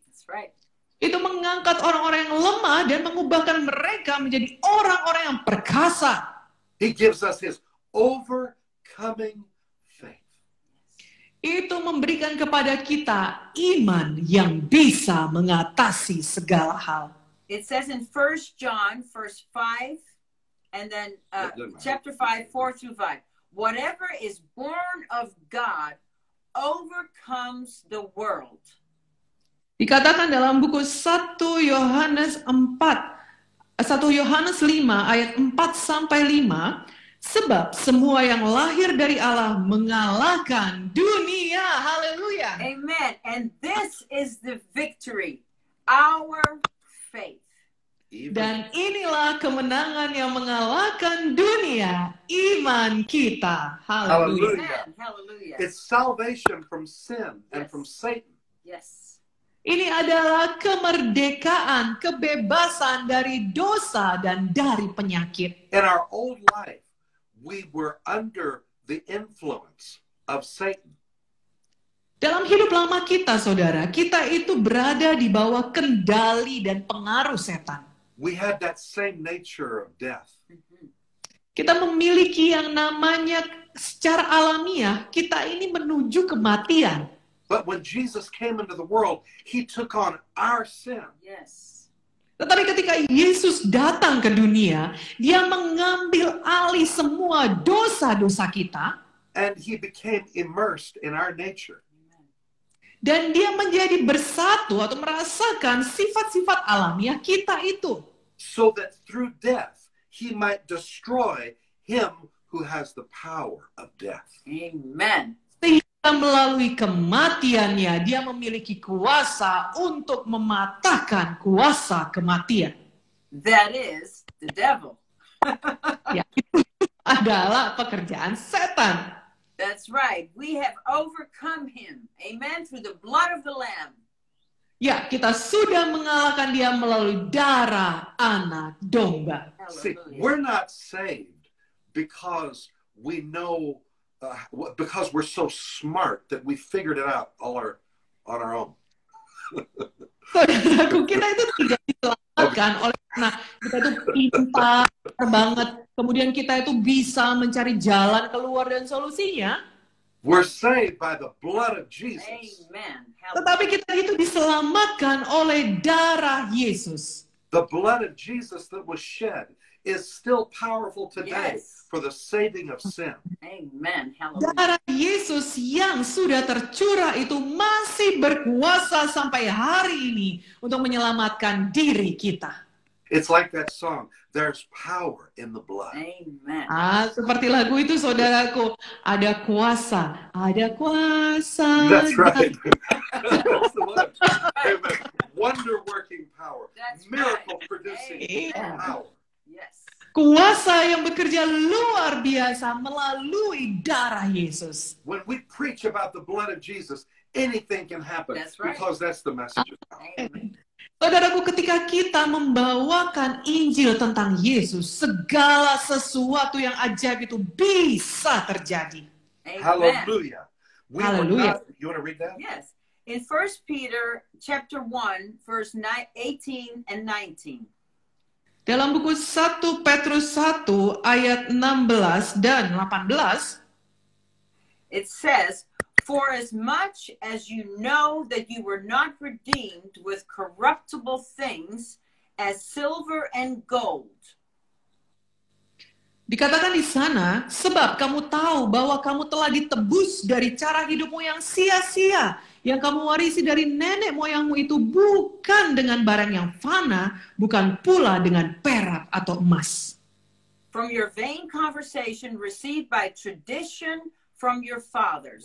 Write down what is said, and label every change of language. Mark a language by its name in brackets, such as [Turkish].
[English] That's right. [Indonesian] Itu mengangkat orang-orang yang lemah dan mengubahkan mereka menjadi orang-orang yang perkasa. [English] He gives us his overcoming faith. [Indonesian] Itu memberikan kepada kita iman yang bisa mengatasi segala hal. [English] It says in 1 John, verse 5, and then chapter 5, 4 through 5. Whatever is born of God overcomes the world. [Indonesian] Dikatakan dalam buku 1 Yohanes 5 ayat 4 sampai 5, sebab semua yang lahir dari Allah mengalahkan dunia. Haleluya. [English] Amen. And this is the victory, our faith. [Indonesian] Dan inilah kemenangan yang mengalahkan dunia, iman kita. Haleluya. [English] Amen. Hallelujah. It's salvation from sin and Yes. from Satan. Yes. [Indonesian] Ini adalah kemerdekaan, kebebasan dari dosa dan dari penyakit. [English] In our old life, we were under the influence of Satan. [Indonesian] Dalam hidup lama kita, saudara, kita itu berada di bawah kendali dan pengaruh setan. [English] We had that same nature of death. [Indonesian] Kita memiliki yang namanya secara alamiah, kita ini menuju kematian. [English] But when Jesus came into the world, he took on our sin. Yes. [Indonesian] Tetapi ketika Yesus datang ke dunia, dia mengambil alih semua dosa-dosa kita, [English] And he became immersed in our nature. [Indonesian] dan dia menjadi bersatu atau merasakan sifat-sifat alamiah kita itu. [English] So that through death, he might destroy him who has the power of death. Amen. [Indonesian] Sehingga melalui kematiannya, dia memiliki kuasa untuk mematahkan kuasa kematian. [English] That is the devil. [Indonesian] Ya, itu adalah pekerjaan setan. [English] That's right. We have overcome him. Amen. Through the blood of the Lamb. [Indonesian] Ya, kita sudah mengalahkan dia melalui darah anak domba. [English] See, we're not saved because we know, because we're so smart that we figured it out on our own. [Indonesian] Saudaraku, kita itu tidak diselamatkan oleh karena kita itu pintar banget, kemudian kita itu bisa mencari jalan keluar dan solusinya. [English] We're saved by the blood of Jesus. Amen. [Indonesian] Tetapi kita itu diselamatkan oleh darah Yesus. [English] The blood of Jesus that was shed is still powerful today Yes. for the saving of sin. Amen. Hallelujah. [Indonesian] Darah Yesus yang sudah tercurah itu masih berkuasa sampai hari ini untuk menyelamatkan diri kita. [English] It's like that song, there's power in the blood. Amen. [Indonesian] Seperti lagu itu, saudaraku, ada kuasa, ada kuasa. [English] That's right. That's the one. Amen. Wonder-working power. That's Miracle-producing right. power. Yes. [Indonesian] Kuasa yang bekerja luar biasa melalui darah Yesus. [English] When we preach about the blood of Jesus, anything can happen. That's right. Because that's the message of power. Amen. [Indonesian] Saudaraku, ketika kita membawakan Injil tentang Yesus, segala sesuatu yang ajaib itu bisa terjadi. [English] Amen. Hallelujah. We Hallelujah. you want to read that? Yes. In 1 Peter chapter 1, verse 18 and 19. [Indonesian] Dalam buku 1 Petrus 1 ayat 16 dan 18, [English] It says, "For as much as you know that you were not redeemed with corruptible things as silver and gold." [Indonesian] dikatakan di sana, sebab kamu tahu bahwa kamu telah ditebus dari cara hidupmu yang sia-sia, yang kamu warisi dari nenek moyangmu itu bukan dengan barang yang fana, bukan pula dengan perak atau emas. [English] From your vain conversation received by tradition from your fathers.